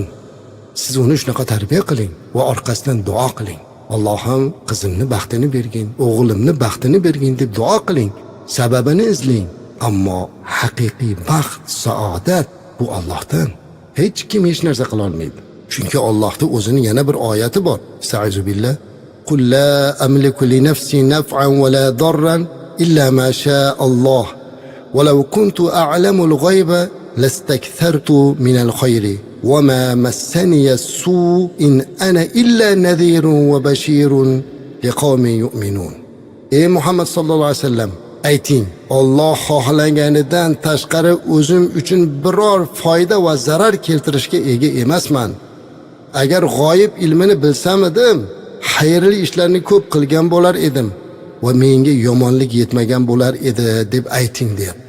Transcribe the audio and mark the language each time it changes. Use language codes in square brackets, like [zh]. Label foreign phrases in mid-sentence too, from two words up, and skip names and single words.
[uz] Siz uni shunaqa tarbiya qiling va orqasidan duo qiling. Allohim qizimni baxtini bergin, o'g'limni baxtini bergin deb duo qiling. Sababini izlang. Ammo haqiqiy baxt, saodat bu Allohdan. Hech kim hech narsa qila olmaydi. Chunki Allohning o'zining yana bir oyati bor. [ar] أستعيذ بالله. قل لا أملك لنفسي نفعا ولا ضرا إلا ما شاء الله. ولو كنت أعلم الغيب لاستكثرت من الخير وما مسني السوء إن أنا إلا نذير وبشير لقوم يؤمنون. [uz] Ey Muhammad sallallohu alayhi vasallam, ayting, Alloh xohlaganidan tashqari o'zim uchun biror foyda va zarar keltirishga ega emasman. Agar g'oyib ilmini bilsam edim, xayrli ishlarni ko'p qilgan bo'lar edim va menga yomonlik yetmagan bo'lar edi deb ayting deyapti.